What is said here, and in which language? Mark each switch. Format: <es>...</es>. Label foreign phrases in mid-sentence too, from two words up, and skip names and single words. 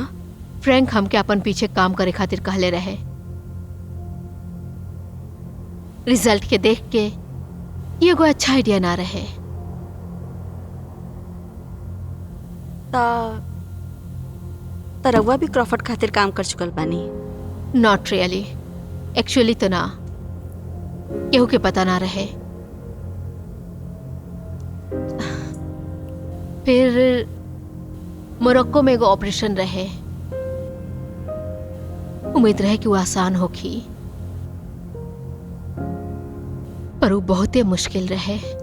<bho>फ्रैंक हमके अपन पीछे काम करे खातिर कहले रहे। रिजल्ट के देख के ये कोई अच्छा आइडिया ना रहे। ता रवा भी क्रॉफर्ड खातिर काम कर चुकल बानी?</bho> <en>not really,</en> <bho>एक्चुअली तो ना, केहू के पता ना रहे। फिर मोरक्को में एगो ऑपरेशन रहे, उम्मीद रहे कि वो आसान होगी, पर वो बहुते मुश्किल रहे।</bho>